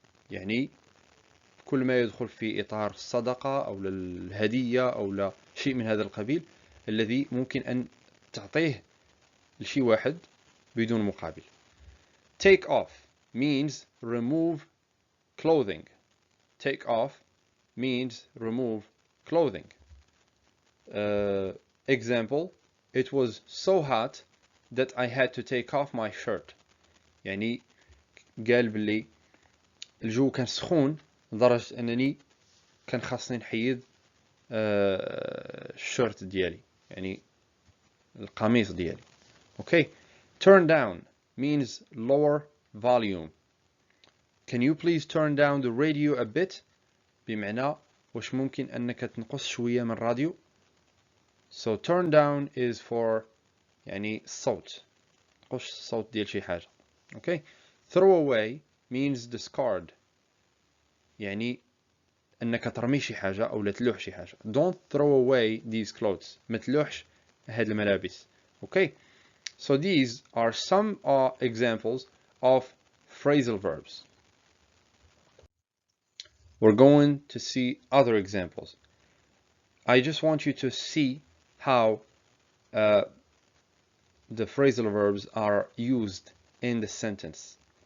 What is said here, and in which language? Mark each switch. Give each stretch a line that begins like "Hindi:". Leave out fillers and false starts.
Arabic: يعني كل ما يدخل في إطار الصدقة أو الهدية أو لا شيء من هذا القبيل الذي ممكن أن تعطيه لشي واحد بدون مقابل.
English: take off means remove clothing. Take off means remove clothing. Example, it was so hot that I had to take off my shirt.
Arabic: يعني قال باللي الجو كان سخون لدرجة أنني كان خاصني نحيد الشورت ديالي يعني القميص ديالي.
English: Okay, turn down means lower volume. Can you please turn down the radio a bit?
Arabic: بمعنى واش ممكن أنك تنقص شوية من الراديو.
English: So turn down is for
Arabic: يعني الصوت، نقص الصوت ديال شي حاجة.
English: Okay, throw away means discard
Arabic: يعني أنك ترمي شي حاجة أو لا تلوح شي حاجة.
English: Don't throw away these clothes.
Arabic: ما تلوحش هاد الملابس.
English: Okay, so these are some examples of phrasal verbs. We're going to see other examples. I just want you to see how the phrasal verbs are used in the sentence.